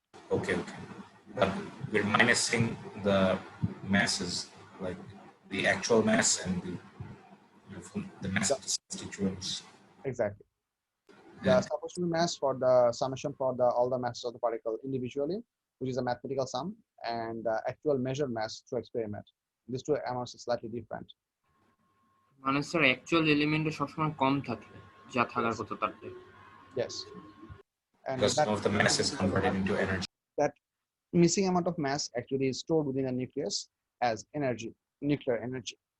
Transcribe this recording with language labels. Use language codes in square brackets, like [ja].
[en] Okay. But we're minusing the masses, like the actual mass and the mass of the constituents. Exactly. The supposed to be mass for the summation for all the masses of the particle individually, which is a mathematical sum, and the actual measured mass through experiment. These two amounts are slightly different. [bn] মানে sir actual এলিমেন্টে সবসময় কম থাকে যা থাকার কথা তার থেকে। [en] Yes. And because some of the mass is converted into energy. That missing amount of mass actually is stored within a nucleus as energy, nuclear energy.